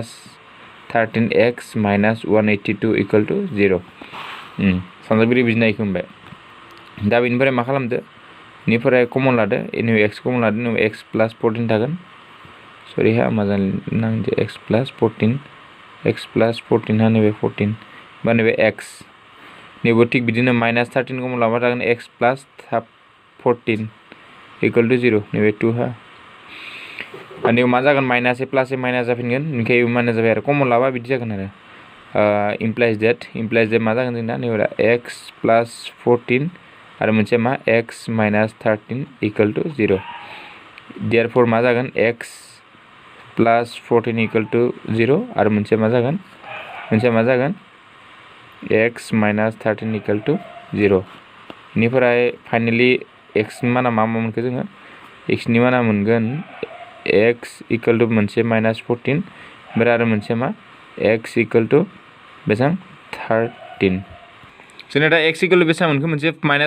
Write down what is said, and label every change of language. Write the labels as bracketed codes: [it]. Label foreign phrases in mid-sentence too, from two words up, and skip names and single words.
[brx] 13x माइनास 182 [en] equal to [brx] 0 सानजागिरि बिजिनायखौ होनबाय दा बेनिफ्राय मा खालामदो बेनिफ्राय कमन लादो इनिफ्राय x कमन लादो इनिफ्राय x प्लस 14 थागोन सरि हा मा नांदो x प्लस 14 हा नैबे 14 बा नैबे x नैबो थिग बिदिनो माइनास 13 कमन लाबा थागोन x प्लस 14 [en] equal to [brx] 0 नैबे 2 हा नैबे मा जागोन माइनास ए प्लस ए माइनास जाफिनगोन ओमफ्राय माइनास जाबाय आरो कमन लाबा बिदि जागोन आरो [en] implies that [brx] मा जागोन जोंना नैबे x प्लस 14 आरो मोनसे मा x माइनास 13 [en] equal to [brx] 0 देयरफोर मा जागोन x प्लस 14 [en] equal to [brx] 0 आरो मोनसे मा जागोन x माइनास 13 [en] equal to [brx] 0 बेनिफ्राय फाइनाली x नि माना मा मोनखो जोङो x नि माना मोनगोन x [en] equal to [brx] मोनसे माइनास 14 ओमफ्राय आरो मोनसे मा x [en] equal to [brx] बेसेबां 13 जोंना दा x [en] equal to [brx] बेसेबां मोनखो मोनसे माइनास